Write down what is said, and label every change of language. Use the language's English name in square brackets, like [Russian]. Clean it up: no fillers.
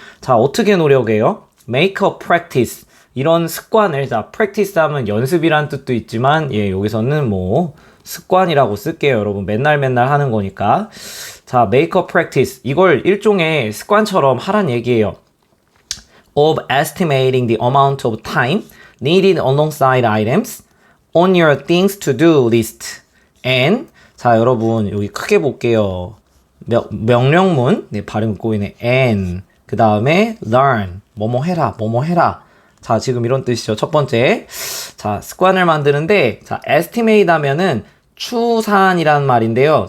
[Korean] 자, 어떻게 노력해요? [English] Make a practice. [Korean] 이런 습관을, 자, practice 하면 연습이란 뜻도 있지만 예, 여기서는 뭐 습관이라고 쓸게요. 여러분 맨날 하는 거니까. [English] 자, make a practice. [Korean] 이걸 일종의 습관처럼 하란 얘기예요. [English] Of estimating the amount of time needed alongside items on your things to do list. [Korean] And 자, 여러분 여기 크게 볼게요. 명령문, 네, 발음 꼬이네. And 그 다음에 learn, 뭐뭐 해라. 자, 지금 이런 뜻이죠. 첫 번째, 자, 습관을 만드는데, 자, estimate 하면은 추산이란 말인데요.